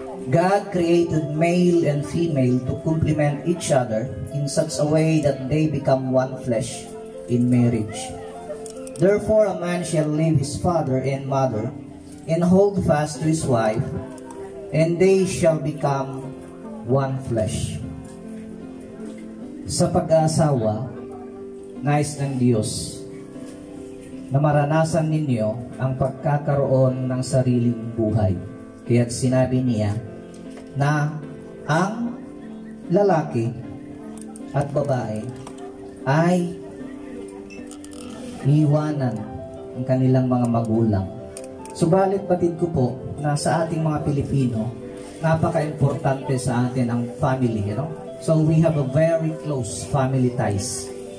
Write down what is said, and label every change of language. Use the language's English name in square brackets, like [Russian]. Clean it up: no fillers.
[English] God created male and female to complement each other in such a way that they become one flesh in marriage. Therefore a man shall leave his father and mother and hold fast to his wife, and they shall become one flesh. [Filipino] Sa pag-aasawa, nais ng Diyos na maranasan ninyo ang pagkakaroon ng sariling buhay. Kaya't sinabi niya na ang lalaki at babae ay iiwanan ang kanilang mga magulang. Subalit batid ko po na sa ating mga Pilipino, napaka-importante sa atin ang family. [English] So we have a very close family ties.